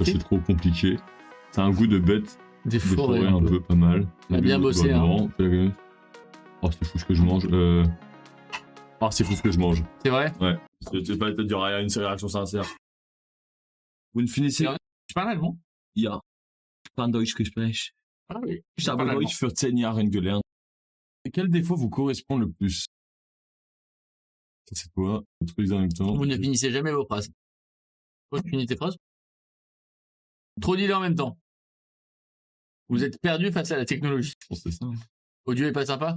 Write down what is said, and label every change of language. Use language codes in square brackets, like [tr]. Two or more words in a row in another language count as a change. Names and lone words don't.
[fr] c'est trop compliqué. C'est un goût de bête, des de forêts. forêt un peu, pas mal. On a bien bossé, hein. Oh, c'est fou ce que je mange. Oh, c'est fou ce que je mange. C'est vrai? Ouais. C'est pas dire rien, une réaction sincère. Vous ne finissez. Je parle allemand. [de] Ja. Kann Deutsch gesprochen. [fr] Ah oui. [de] Ich habe [fr] parle allemand. [de] Deutsch für 10 Jahre gelernt. [fr] Quel défaut vous correspond le plus? Ça, c'est quoi? Le truc en même temps. Vous ne finissez jamais vos phrases. Toi, tu finis tes phrases? Trop d'idées en même temps. Vous êtes perdu face à la technologie. Je pense que c'est ça. Audio est pas sympa?